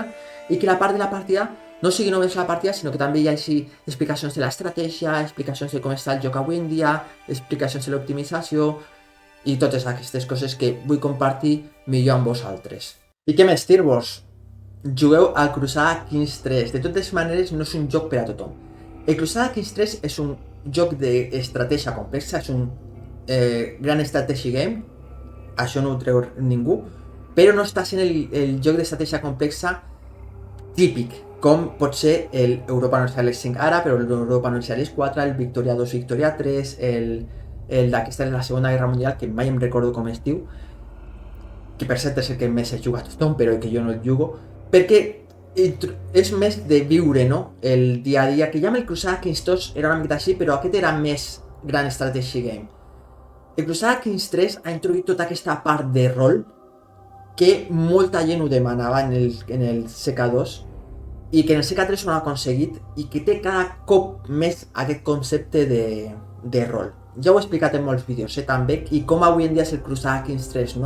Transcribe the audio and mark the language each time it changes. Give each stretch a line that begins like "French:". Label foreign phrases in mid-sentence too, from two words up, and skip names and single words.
Catalan: I que la part de la partida no sigui només la partida, sinó que també hi hagi explicacions de l'estratègia, explicacions de com està el joc avui en dia, explicacions de l'optimització i totes aquestes coses que vull compartir millor amb vosaltres. I què més dir-vos? Jugueu al Crusader Kings 3. De totes maneres, no és un joc per a tothom. El Crusader Kings 3 és un joc d'estratègia complexa, és un gran
English: strategy game,
Catalan: això no ho treu ningú, però no està sent el joc d'estratègia complexa típic, com pot ser el Europa Universalis 5 ara, però l'Europa Universalis 4, el Victoria 2, Victoria 3, el d'aquesta de la Segona Guerra Mundial, que mai em recordo com es diu, que per cert és el que més he jugat tothom, però que jo no el jugo, perquè és més de viure, no? El dia a dia, que ja amb el Crusader Kings 2 era una mica així, però aquest era més gran
English: strategy game.
Catalan: El Crusader Kings 3 ha introduït tota aquesta part de rol que molta gent ho demanava en el CK2 i que en el CK3 ho han aconseguit i que té cada cop més aquest concepte de rol. Ja ho he explicat en molts vídeos, també, i com avui en dia és el Crusader Kings 3, no?